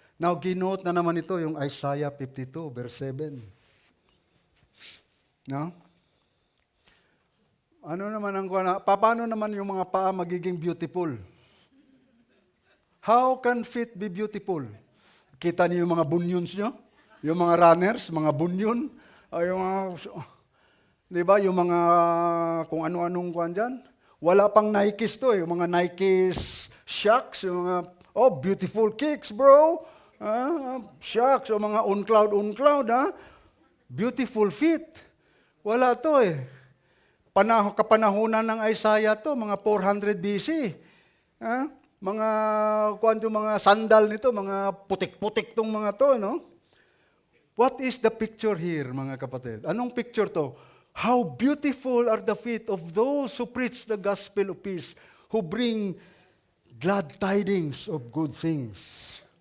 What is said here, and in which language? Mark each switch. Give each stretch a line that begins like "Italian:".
Filipino: Now, ginote na naman ito yung Isaiah 52, verse 7. No? Ano naman paano naman yung mga paa magiging beautiful?
English: How can feet be beautiful?
Filipino: Kita niyo yung mga bunions nyo? Yung mga runners, mga bunyon? Yung mga... Di ba? Yung mga kung ano-anong kuhan dyan. Wala pang Nikes to eh. Yung mga Nikes shocks. Yung mga,
English: beautiful kicks, bro.
Filipino: Shocks. O mga on-cloud, ha? Beautiful feet. Wala to eh. Kapanahunan ng Isaiah to, mga 400 BC. Mga, kuhan yung mga sandal nito, mga putik-putik tong mga to, no?
English: What is the picture here,
Filipino: mga kapatid? Anong picture to?
English: How beautiful are the feet of those who preach the gospel of peace, who bring glad tidings of good things.